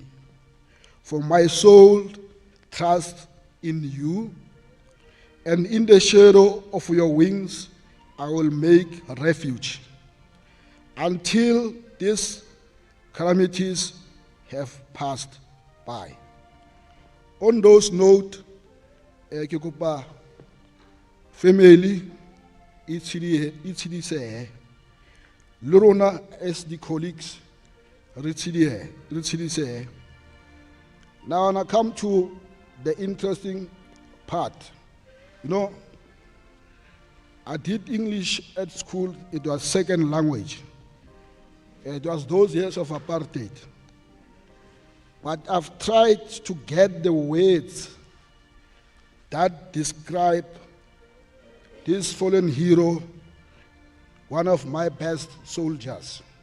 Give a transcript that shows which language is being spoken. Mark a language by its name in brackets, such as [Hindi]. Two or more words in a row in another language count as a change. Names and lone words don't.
[English] For my soul trusts in you, and in the shadow of your wings I will make refuge until these calamities have passed by. On those notes, family, [Southern Sotho] itshedise le rona [English] as the colleagues [Southern Sotho] re tshedise. [English] Now when I come to the interesting part, you know, I did English at school. It was second language. It was those years of apartheid. But I've tried to get the words that describe this fallen hero, one of my best soldiers.